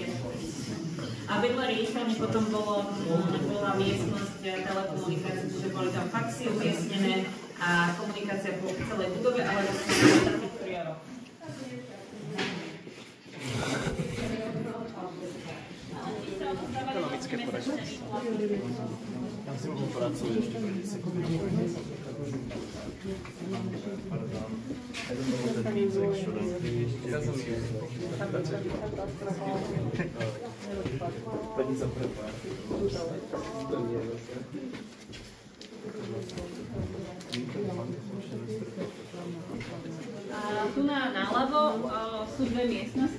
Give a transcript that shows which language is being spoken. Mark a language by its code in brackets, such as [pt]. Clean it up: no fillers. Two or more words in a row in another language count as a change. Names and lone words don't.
[sk] A vedľa riaditeľne potom bola miestnosť telekomunikácie, čiže boli tam faxy umiestnené a komunikácia po celej budove, ale vlastne na takých prioroch. Ekonomické poradenie. Tam si mohol pracovať ešte pre 10 sekúnd. Pardon. [en] I don't know what that means actually. It doesn't mean [sk] Peníze pre pár. Tu naľavo sú dve miestnosti.